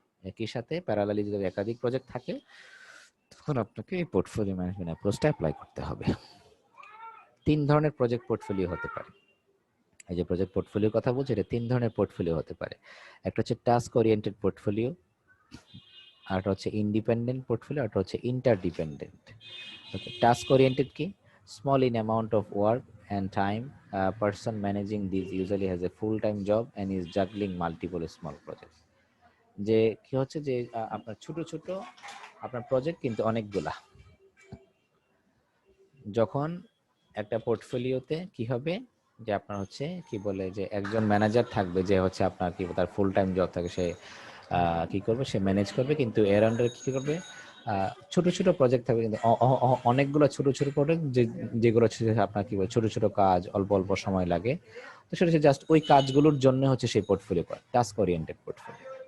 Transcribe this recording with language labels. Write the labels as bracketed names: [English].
[Bangla] একই সাথে প্যারালালি যদি একাধিক প্রজেক্ট থাকে, তখন আপনাকে এই পোর্টফোলিও ম্যানেজমেন্ট অ্যাপ্রোচটা অ্যাপ্লাই করতে হবে। 3 ধরনের প্রজেক্ট পোর্টফোলিও হতে পারে। এই যে প্রজেক্ট পোর্টফোলিওর কথা বলছি, এটা 3 ধরনের পোর্টফোলিও হতে পারে। একটা হচ্ছে টাস্ক ওরিয়েন্টেড পোর্টফোলিও, আর একটা হচ্ছে ইন্ডিপেন্ডেন্ট পোর্টফোলিও, আর একটা হচ্ছে ইন্টারডিপেন্ডেন্ট। ওকে, টাস্ক ওরিয়েন্টেড কি? [English] Small in amount of work and time, a person managing these usually has a full-time job and is juggling multiple small projects. [Bangla] যে কি হচ্ছে যে আপনার ছোট ছোট আপনার প্রজেক্ট কিন্তু অনেকগুলা। যখন একটা পোর্টফোলিওতে কি হবে যে আপনার হচ্ছে কি বলে যে একজন ম্যানেজার থাকবে যে হচ্ছে আপনার কি তার ফুল টাইম জব থাকে, সে কি করবে, সে ম্যানেজ করবে, কিন্তু এর আন্ডারে কি করবে ছোট ছোট প্রজেক্ট থাকবে, কিন্তু অনেকগুলো ছোট ছোট প্রজেক্ট যেগুলো হচ্ছে আপনার কি বলে ছোট ছোট কাজ, অল্প অল্প সময় লাগে, তো সেটা হচ্ছে জাস্ট ওই কাজগুলোর জন্য হচ্ছে সেই পোর্টফোলিও করা, টাস্ক ওরিয়েন্টেড পোর্টফোলিও।